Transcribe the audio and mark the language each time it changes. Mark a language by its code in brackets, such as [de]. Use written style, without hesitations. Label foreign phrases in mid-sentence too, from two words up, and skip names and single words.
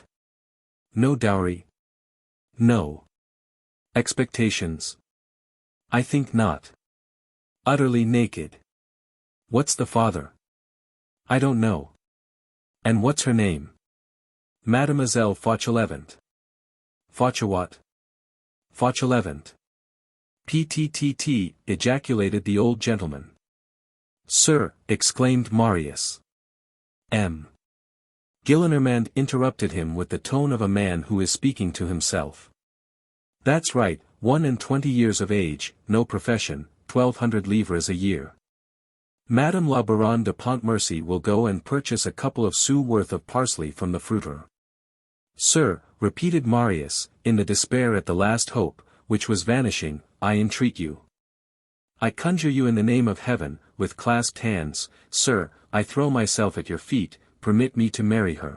[en] No dowry? No. Expectations? I think not. Utterly naked. What's the father? I don't know. And what's her name? Mademoiselle Fauchelevent. Fauchewhat? Fauchelevent. PTTT, ejaculated the old gentleman. Sir, exclaimed Marius. Gillenormand interrupted him with the tone of a man who is speaking to himself. That's right, 21 years of age, no profession, 1,200 livres a year. Madame la Baronne de Pontmercy will go and purchase a couple of sous worth of parsley from the fruiterer. Sir, repeated Marius, in the despair at the last hope, which was vanishing, I entreat you. I conjure you in the name of heaven, with clasped hands, sir, I throw myself at your feet, permit me to marry her.